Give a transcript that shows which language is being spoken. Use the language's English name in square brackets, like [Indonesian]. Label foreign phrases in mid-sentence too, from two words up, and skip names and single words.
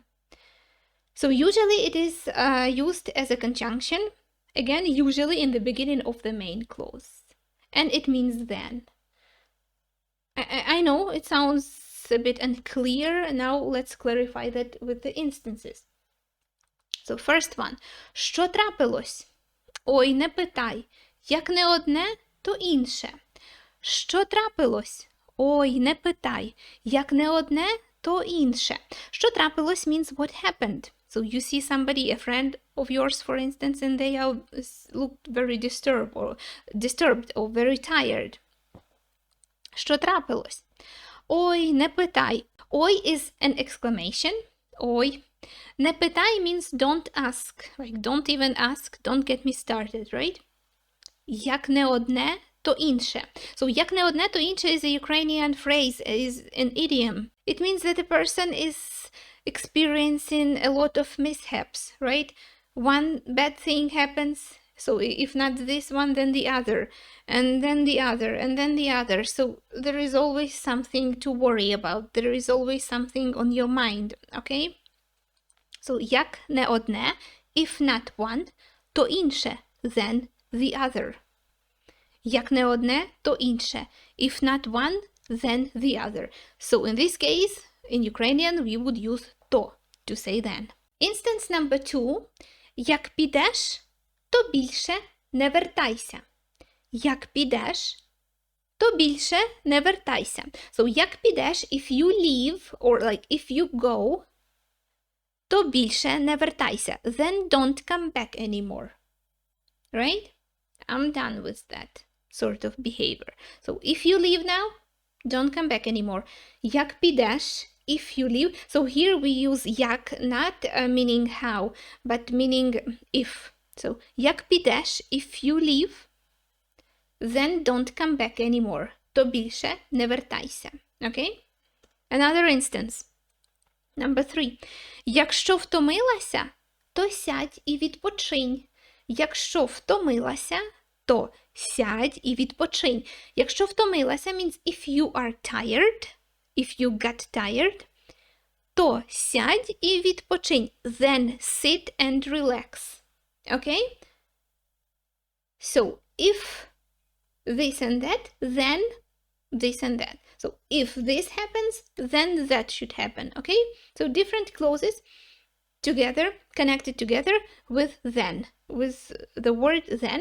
[English] So usually it is used as a conjunction. Again, usually in the beginning of the main clause. And it means then. I know it sounds a bit unclear. Now let's clarify that with the instances. So first one. [Ukrainian] Що трапилось? Ой, не питай. Як не одне, то інше. Що трапилось? Ой, не питай. Як не одне, то інше. Що трапилось [English] means what happened. So you see somebody, a friend of yours, for instance, and they looked very disturbed or very tired. [Ukrainian] Що трапилось? Ой, не питай. [English] Ой is an exclamation. [Ukrainian] Ой. Не питай [English] means don't ask. Like don't even ask, don't get me started, right? [Ukrainian] Як не одне, то інше. So як не одне, то інше [English] is a Ukrainian phrase, is an idiom. It means that a person is experiencing a lot of mishaps, right? One bad thing happens, so if not this one, then the other, and then the other, and then the other. So there is always something to worry about. There is always something on your mind, okay? [Ukrainian] So як не одне, [English] if not one, [Ukrainian] то інше, [English] then the other. [Ukrainian] Як не одне, то інше. [English] If not one, then the other. So in this case, in Ukrainian, we would use to say then. Instance number 2. [Ukrainian] Як підеш, то більше не вертайся. Як підеш, то більше не вертайся. So, як підеш, [English] if you leave, or like if you go, [Ukrainian] то більше не вертайся. [English] Then don't come back anymore. Right? I'm done with that sort of behavior. So, if you leave now, don't come back anymore. [Ukrainian] Як підеш, [English] if you leave. So here we use як, not meaning how, but meaning if. [Ukrainian] So як підеш, [English] if you leave, then don't come back anymore. [Ukrainian] То більше не вертайся. [English] Okay? Another instance. Number 3. [Ukrainian] Якщо втомилася, то сядь і відпочинь. Якщо втомилася, то сядь і відпочинь. Якщо втомилася, [English] means if you are tired, if you got tired, [Ukrainian] то сядь і відпочинь. [English] Then sit and relax. Okay? So, if this and that, then this and that. So, if this happens, then that should happen. Okay? So, different clauses together, connected together with then, with the word then.